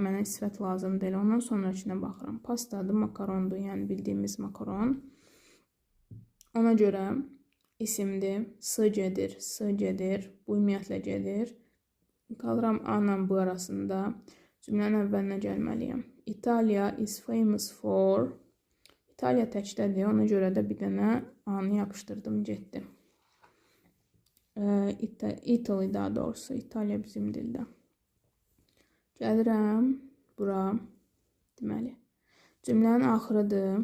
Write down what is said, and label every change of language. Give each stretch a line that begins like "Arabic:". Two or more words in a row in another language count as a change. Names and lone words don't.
Azerbaijani: Mənə sifət lazım deyil. Ondan sonrakına baxıram. Pastadır, makarondur. Yəni bildiyimiz makaron. Ona görə isimdir. S gedir. Bu ümumiyyətlə gedir. Qalıram A ilə B arasında. Cümlənin əvvəlinə gəlməliyəm.
English: Italia is famous for.
Azerbaijani: İtaliya təkdədir. Ona görə də bir dənə A-nı yapışdırdım, getdim. Italy daha doğrusu. İtaliya bizim dildə. Gəlirəm bura. Deməli. Cümlənin axırıdır.